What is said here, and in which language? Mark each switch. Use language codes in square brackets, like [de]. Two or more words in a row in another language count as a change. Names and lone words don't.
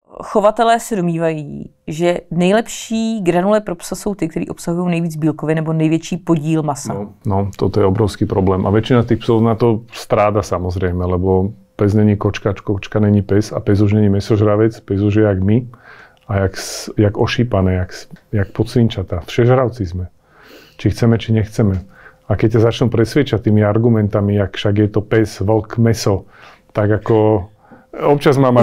[cs] chovatelé se domnívají, že nejlepší granule pro psa jsou ty, které obsahují nejvíc bílkovin nebo největší podíl masa. No, [sk] toto je obrovský problém. A väčšina tých psov na to stráda samozrejme, lebo pes [cs] není kočka, kočka není [sk] pes a pes už není mesožravec, pes už je jak my a jak ošípané, jak podsvinčatá. Všežravci sme. Či chceme, či nechceme. A keď ťa začnú presviečať tými argumentami, jak však je to pes, vlk, meso, tak ako občas mám